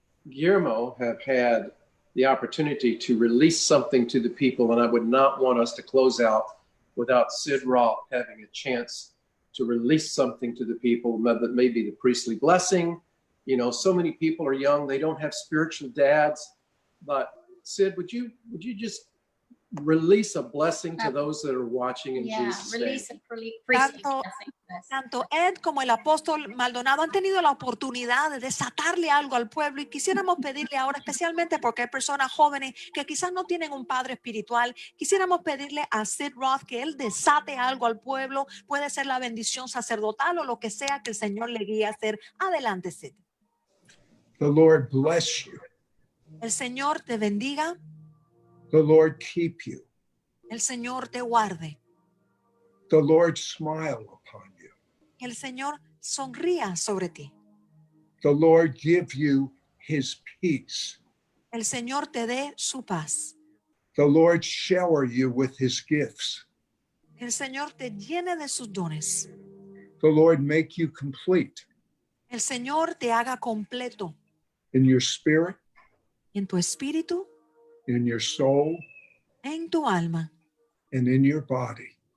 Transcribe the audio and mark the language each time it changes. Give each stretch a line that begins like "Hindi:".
English: Guillermo have had the opportunity to release something to the people, and I would not want us to close out without Sid Roth having a chance to release something to the people, that may be the priestly blessing. You know, so many people are young, they don't have spiritual dads. But Sid, would you just release a blessing to those that are watching in Yeah, Jesus' name? release a priestly
Spanish: Tanto-
English: blessing.
Spanish: Tanto Ed como el apóstol Maldonado han tenido la oportunidad de desatarle algo al pueblo y quisiéramos pedirle ahora, especialmente porque hay personas jóvenes que quizás no tienen un padre espiritual, quisiéramos pedirle a Sid Roth que él desate algo al pueblo, puede ser la bendición sacerdotal o lo que sea que el Señor le guíe a hacer. Adelante, Sid.
English: The Lord bless you.
Spanish: El Señor te bendiga,
English: The Lord keep you.
Spanish: el Señor te guarde,
English: The Lord smile upon you.
Spanish: el Señor sonría sobre ti,
English: The Lord give you his peace.
Spanish: el Señor te dé su paz,
English: The Lord shower you with his gifts.
Spanish: el Señor te llene de sus dones,
English: The Lord make you complete
Spanish: el Señor te haga completo
English: in your spirit,
Spanish: en tu espíritu,
English: in your soul,
Spanish: en tu alma
English: and in your body.